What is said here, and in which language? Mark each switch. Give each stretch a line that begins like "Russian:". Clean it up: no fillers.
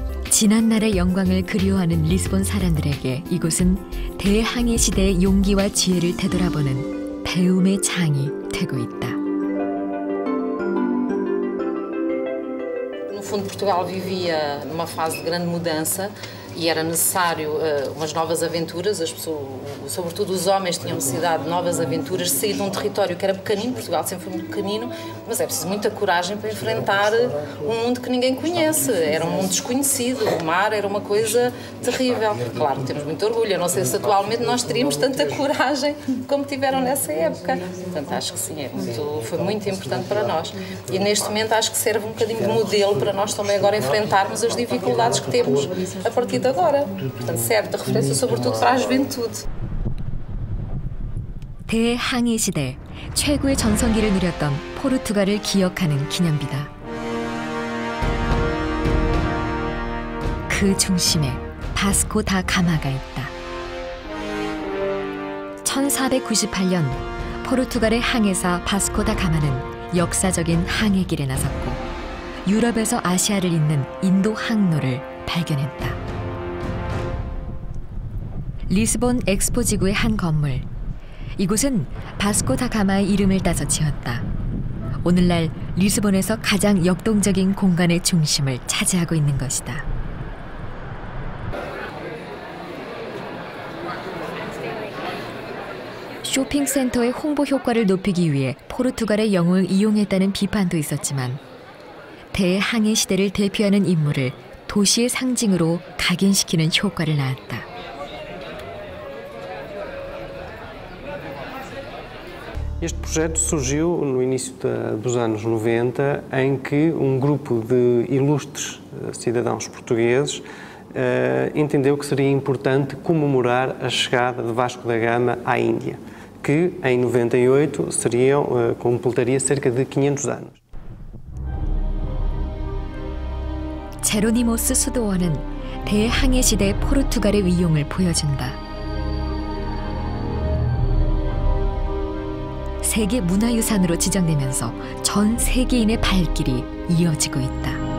Korean: 지난날의 영광을 그리워하는 리스본 사람들에게 이곳은 대항해 시대의 용기와 지혜를 되돌아보는 배움의 장이 되고 있다.
Portuguese: No fundo, Portugal vivia numa fase de grande mudança e era necessário umas novas aventuras. As pessoas, sobretudo os homens, tinham necessidade de novas aventuras, de sair de um território que era pequenino. Portugal sempre foi muito pequenino, mas é preciso muita coragem para enfrentar um mundo que ninguém conhece. Era um mundo desconhecido, o mar era uma coisa terrível. Claro, temos muito orgulho. Eu não sei se atualmente nós teríamos tanta coragem como tiveram nessa época. Portanto, acho que sim, foi muito importante para nós. E neste momento acho que serve um bocadinho de modelo para nós também agora enfrentarmos as dificuldades que temos a partir de agora. Portanto, serve de referência sobretudo para a juventude.
Korean: 대항해 시대 최고의 전성기를 누렸던 포르투갈을 기억하는 기념비다. 그 중심에 바스코 다 가마가 있다. 1498년 포르투갈의 항해사 바스코 다 가마는 역사적인 항해길에 나섰고 유럽에서 아시아를 잇는 인도 항로를 발견했다. 리스본 엑스포 지구의 한 건물. 이곳은 바스코 다 가마의 이름을 따서 지었다. 오늘날 리스본에서 가장 역동적인 공간의 중심을 차지하고 있는 것이다. 쇼핑센터의 홍보 효과를 높이기 위해 포르투갈의 영웅을 이용했다는 비판도 있었지만 대항해 시대를 대표하는 인물을 도시의 상징으로 각인시키는 효과를 낳았다.
Portuguese: Este projeto surgiu no início dos anos 90, em que grupo de ilustres cidadãos portugueses entendeu que seria importante comemorar a chegada de Vasco da Gama à Índia, que em 98 completaria cerca de 500 anos.
Korean: 제로니모스 수도원은 대항해 시대 포르투갈의 위용을 보여준다. 세계 문화유산으로 지정되면서 전 세계인의 발길이 이어지고 있다.